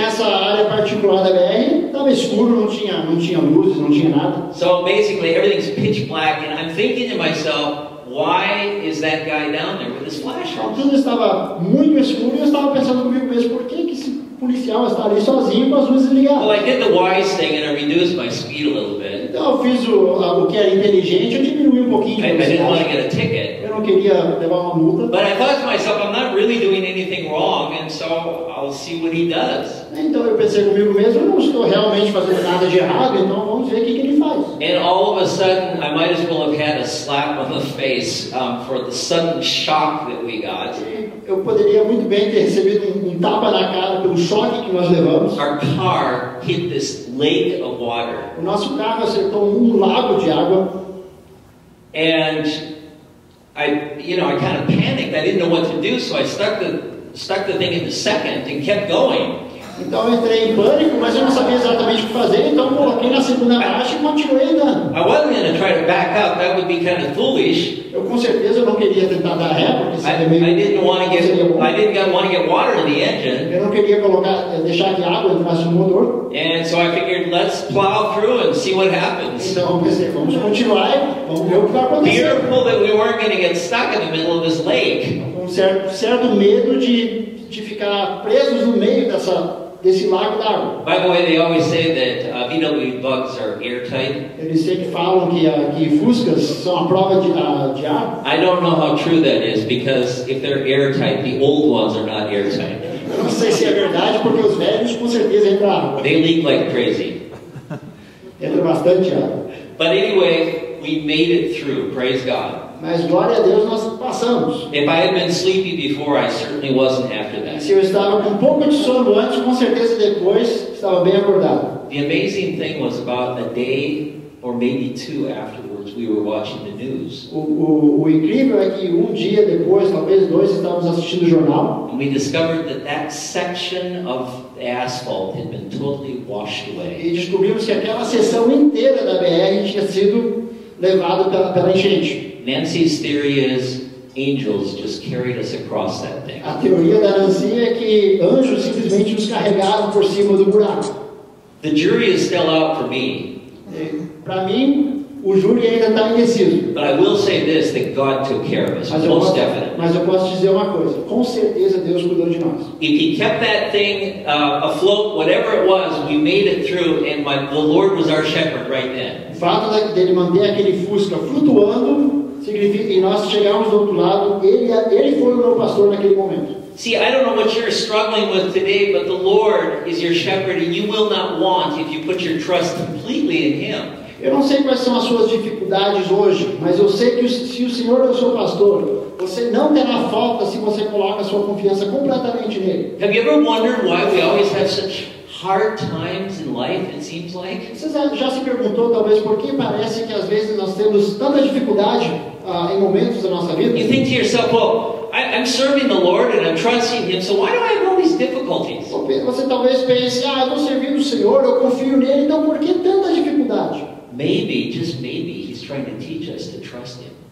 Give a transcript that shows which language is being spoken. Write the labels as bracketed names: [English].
[Portuguese] nessa área particular da BR estava escuro, não tinha luzes, não tinha nada. [English] So basically everything's pitch black, and I'm thinking to myself, why is that guy down there with his [Portuguese] Então, [English] flashlight? [Portuguese] tudo estava muito escuro e eu estava pensando comigo mesmo, por que esse policial está ali sozinho com as luzes [English] Well, [Portuguese] ligadas? [English] I did the wise thing and I reduced my speed a little bit. [Portuguese] Então eu fiz o que era inteligente, eu diminui um pouquinho de [English] I didn't want to [Portuguese] velocidade. [English] get a ticket. [Portuguese] Eu não queria levar uma multa. [English] But I thought to myself, I'm not really doing anything wrong, and so I'll see what he does. [Portuguese] Então eu pensei comigo mesmo, eu não estou realmente fazendo nada de errado, então vamos ver o que ele faz. [English] And all of a sudden, I might as well have had a slap on the face for the sudden shock that we got. [Portuguese] Eu poderia muito bem ter recebido um tapa na cara pelo choque que nós levamos. [English] Our car hit this lake of water. [Portuguese] O nosso carro acertou um lago de água. [English] And I kind of panicked. I didn't know what to do, so I stuck the thing into second and kept going. [Portuguese] Então eu entrei em pânico, mas eu não sabia exatamente o que fazer, então coloquei na segunda marcha e continuei andando. [English] I wasn't going to try to back up. That would be kind of foolish. [Portuguese] Eu com certeza não queria tentar dar ré, porque [English] I didn't want to get water in the engine. [Portuguese] eu não queria deixar que a água entrasse no motor. [English] And so I figured, let's plow through and see what happens. [Portuguese] Então eu pensei, vamos continuar e vamos ver o que vai acontecer. [English] Fearful that we weren't going to get stuck in the middle of this lake. [Portuguese] Com certo medo de ficar presos no meio desse lago d'água. [English] By the way, they always say that VW bugs are airtight. [Portuguese] Eles sempre falam que fuscas são a prova de ar. [English] I don't know how true that is, because if they're airtight, the old ones are not airtight. [Portuguese] Eu não sei se é verdade, porque os velhos com certeza entram água. [English] They leak like crazy. [Portuguese] Entra bastante água. [English] But anyway, we made it through, praise God. [Portuguese] Mas glória a Deus nós passamos. [English] If I had been sleepy before, I certainly wasn't after that. [Portuguese] Se eu estava com um pouco de sono antes, com certeza depois estava bem acordado. [English] The amazing thing was about a day or maybe two afterwards, we were watching the news. [Portuguese] O incrível é que um dia depois, talvez dois, estávamos assistindo o jornal. [English] And we discovered that section of asphalt had been totally washed away. [Portuguese] E descobrimos que aquela seção inteira da BR tinha sido levada pela enchente. [English] Nancy's theory is angels just carried us across that thing. [Portuguese] A teoria da Nancy é que anjos simplesmente nos carregavam por cima do buraco. [English] The jury is still out for me. [Portuguese] Para mim, o júri ainda está indeciso. [English] But I will say this, that God took care of us, most definitely. [Portuguese] Mas eu posso dizer uma coisa, com certeza Deus cuidou de nós. [English] If He kept that thing afloat, whatever it was, we made it through, and the Lord was our shepherd right then. [Portuguese] O fato dele manter aquele Fusca flutuando significa que nós chegamos do outro lado, ele foi o meu pastor naquele momento. [English] See, I don't know what you're struggling with today, but the Lord is your shepherd, and you will not want if you put your trust completely in Him. [Portuguese] Eu não sei quais são as suas dificuldades hoje, mas eu sei que se o Senhor é o seu pastor, você não terá falta se você coloca a sua confiança completamente nele. [English] Have you ever wondered why we always have such hard times in life, it seems like? [Portuguese] Você já se perguntou, talvez, por que parece que às vezes nós temos tanta dificuldade em momentos da nossa vida? [English] You think to yourself, well, I'm serving the Lord and I'm trusting Him, so why do I have all these difficulties? [Portuguese] Você talvez pense, eu estou servindo o Senhor, eu confio nele, então por que tanta dificuldade? [English] Maybe, just maybe, He's trying to teach us to trust Him.